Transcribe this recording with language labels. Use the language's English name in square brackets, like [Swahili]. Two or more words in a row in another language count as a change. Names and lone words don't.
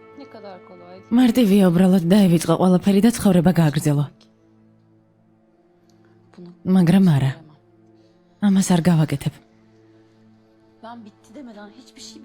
[Turkish] kadar kolay. [Georgian] მარტივია უბრალოდ დაივიწყო ყველაფერი და ცხოვრება გააგრძელო. [Turkish] Bunu [Georgian] მაგრამ არა, [Turkish] bilemem. [Georgian] ამას არ გავაკეთებ. [Turkish] Ben bitti demeden hiçbir şey